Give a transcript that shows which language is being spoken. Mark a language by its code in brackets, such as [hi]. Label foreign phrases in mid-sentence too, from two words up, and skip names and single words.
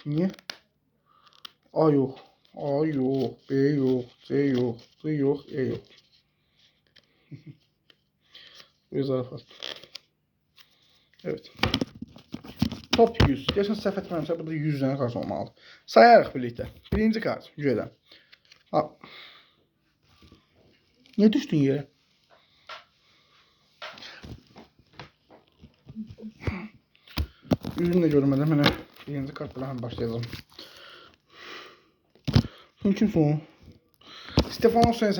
[az] Niyə? A yox. A yox. B yox. C yox. D yox. E yox. Bu zarafat. Evet. Top 100. Geçen səhv etməmişəm, burada 100 dənə kart olmalıdır. Sayarıq birlikdə. Birinci kart. Gücədən. [tr] Niye düştün yere? Yüzünü de görmeden hemen birinci kartla hemen başlayalım. Sen kimsin o? Stefano Sensi.